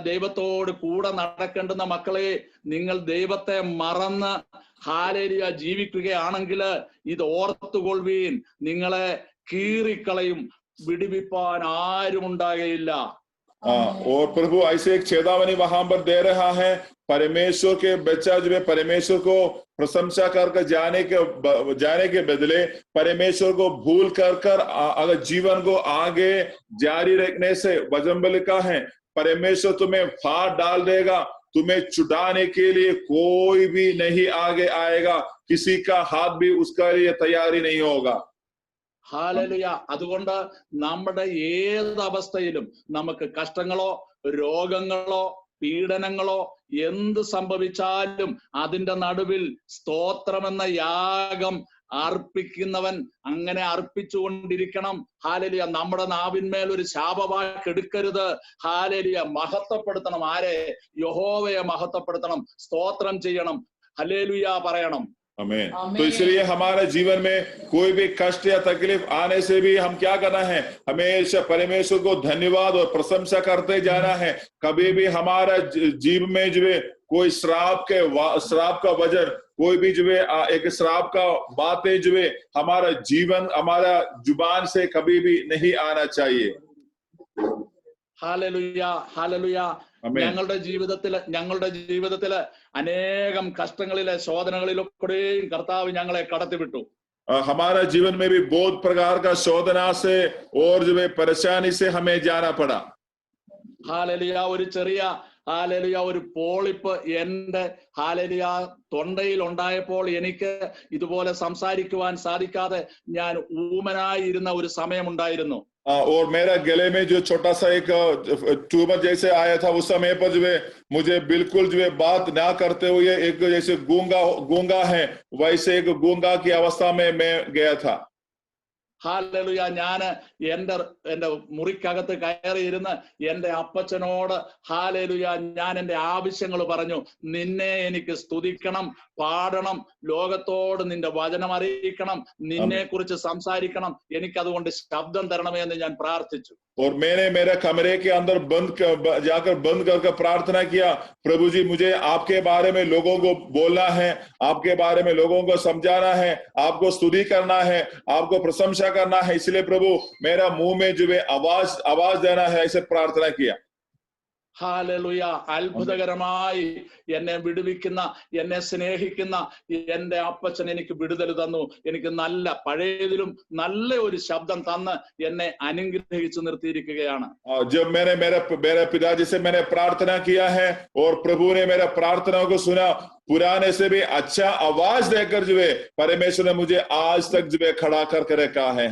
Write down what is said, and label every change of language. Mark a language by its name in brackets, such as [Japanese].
[Malayalam] ദൈവത്തോട് കൂടെ നടക്കേണ്ടുന്ന മക്കളെ, നിങ്ങൾ ദൈവത്തെ മറന്ന് ഹാലലുയ ജീവിക്കുകയാണെങ്കിൽ ഇത് ഓർത്തുകൊള്ളുവീൻ, നിങ്ങളെ കീറിക്കളയും, വിടുവിപ്പാൻ ആരും ഉണ്ടാകയില്ല. [Hindi] और प्रभु ऐसे एक चेतावनी वहां पर दे रहा है. परमेश्वर के बच्चा जो है परमेश्वर को प्रशंसा कर जाने के बदले परमेश्वर को भूल कर अगर जीवन को आगे जारी रखने से वचन में लिखा है, परमेश्वर तुम्हें फाड़ डाल देगा, तुम्हें छुड़ाने के लिए कोई भी नहीं आगे आएगा, किसी का हाथ भी उसके लिए तैयारी नहीं होगा. [Malayalam] ഹാലലുയ. അതുകൊണ്ട് നമ്മുടെ ഏത് അവസ്ഥയിലും നമുക്ക് കഷ്ടങ്ങളോ രോഗങ്ങളോ പീഡനങ്ങളോ എന്ത് സംഭവിച്ചാലും അതിന്റെ നടുവിൽ സ്തോത്രമെന്ന യാഗം അർപ്പിക്കുന്നവൻ അങ്ങനെ അർപ്പിച്ചുകൊണ്ടിരിക്കണം. ഹാലലിയ. നമ്മുടെ നാവിന്മേൽ ഒരു ശാപവാക്ക് എടുക്കരുത്. ഹാലലിയ. മഹത്വപ്പെടുത്തണം. ആരെ? യഹോവയെ മഹത്വപ്പെടുത്തണം, സ്തോത്രം ചെയ്യണം, ഹല്ലേലൂയ പറയണം. [Hindi] आमीन. तो इसलिए हमारे जीवन में कोई भी कष्ट या तकलीफ आने से भी हम क्या करना है? हमेशा परमेश्वर को धन्यवाद और प्रशंसा करते जाना है. कभी भी हमारा जीवन में जो है कोई श्राप का वजन, कोई भी जो है एक श्राप का बातें जो है हमारा जीवन, हमारा जुबान से कभी भी नहीं आना चाहिए. [Malayalam] ഹാലലുയ, ഹാലലുയ. ഞങ്ങളുടെ ജീവിതത്തില് അനേകം കഷ്ടങ്ങളിലെ ശോധനകളിലൊക്കെയും കർത്താവ് ഞങ്ങളെ കടത്തിവിട്ടു. [Hindi] हमारा जीवन में भी बहुत प्रकार का शोधना से और जो है परेशानी से हमें जाना पड़ा. [Malayalam] ഹാലലിയ. ഒരു ചെറിയ ഹാലലിയ ഒരു പോളിപ്പ് എന്റെ ഹാലലിയ തൊണ്ടയിൽ ഉണ്ടായപ്പോൾ എനിക്ക് ഇതുപോലെ സംസാരിക്കുവാൻ സാധിക്കാതെ ഞാൻ ഊമനായിരുന്ന ഒരു സമയമുണ്ടായിരുന്നു. [Hindi] और मेरा गले में जो छोटा सा एक ट्यूमर जैसे आया था, उस समय पर जो है मुझे बिल्कुल जो है बात ना करते हुए एक जैसे गूंगा है वैसे एक गूंगा की अवस्था में मैं गया था. [Malayalam] ഹാലലുയ. ഞാന് എന്റെ മുറിക്കകത്ത് കയറിയിരുന്ന് എന്റെ അപ്പച്ചനോട് ഹാലലുയ ഞാൻ എന്റെ ആവശ്യങ്ങൾ പറഞ്ഞു. നിന്നെ എനിക്ക് സ്തുതിക്കണം, പാടണം, ലോകത്തോട് നിന്റെ വചനം അറിയിക്കണം, നിന്നെ കുറിച്ച് സംസാരിക്കണം, എനിക്കതുകൊണ്ട് ശബ്ദം തരണമേ എന്ന് ഞാൻ പ്രാർത്ഥിച്ചു. [Hindi] और मैंने मेरा कमरे के अंदर जाकर बंद करके प्रार्थना किया, प्रभु जी मुझे आपके बारे में लोगों को बोलना है, आपके बारे में लोगों को समझाना है, आपको स्तुति करना है, आपको प्रशंसा करना है, इसलिए प्रभु मेरा मुंह में जो है आवाज देना है, ऐसे प्रार्थना किया. [Malayalam] ഹല്ലേലൂയ. അത്ഭുതകരമായി എന്നെ വിടുവിക്കുന്ന, എന്നെ സ്നേഹിക്കുന്ന എന്റെ അപ്പച്ചൻ എനിക്ക് വിടുതൽ തന്നു. എനിക്ക് നല്ല പഴയതിലും നല്ല ഒരു ശബ്ദം തന്ന് എന്നെ അനുഗ്രഹിച്ചു നിർത്തിയിരിക്കുകയാണ്. [Hindi] जब मैंने मेरे पिताजी से मैंने प्रार्थना किया है और प्रभु ने मेरा प्रार्थनाओं को सुना, पुराने से भी अच्छा आवाज देकर जो है परमेश्वर ने मुझे आज तक जो है खड़ा करके रखा है.